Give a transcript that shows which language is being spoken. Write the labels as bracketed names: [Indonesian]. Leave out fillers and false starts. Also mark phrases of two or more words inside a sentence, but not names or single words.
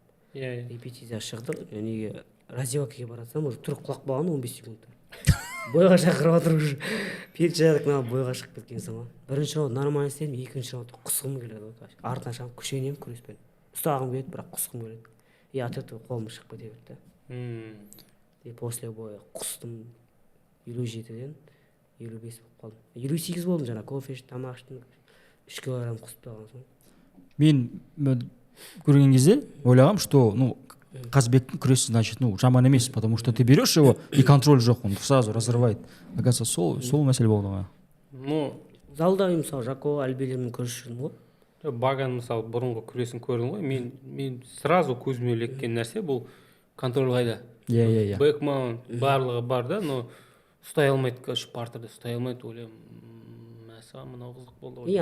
[Kazakh] иә репетицияға шықтық неге раздевалкаға бара жатсам уже тұрып құлап қалған 15 секундта бойға шақырып жатыр уже перчаток алып бойға шығып кеткенсің ғой бірінші раунд нормально істедім екінші раунд құсқым келеді ғой артына шығамын күшенемін күреспен ұстағым келеді бірақ құсқым келеді [Russian] и от этого [Kazakh] қолым шығып кете берді да [Russian] и после боя [Kazakh] құстым 57-ден 55 болып қалдым 58 болдым жаңа кофе ішіп тамақ іштім 3 килограмм құсып тастаған соң Мен көрген кезде ойлағам, что Қазбектің күресі, значит, жаман емес, [Russian] потому что ты берешь его и контроль жоқ, он сразу разрывает. Оказывается, [Kazakh] сол мәселе болды ғой. [Russian] ну [Kazakh] залда мысалы Жако альбилермен күресіп жүрдім ғой баган мысалы бұрынғы күресін көрдің ғой мен сразу көзіме іліккен нәрсе бұл контроль қайда Иә. бэкмаунт барлығы бар да но ұстай алмайды короче партерде ұстай алмайды ойлаймын мәссаған мынау қызық болды ғой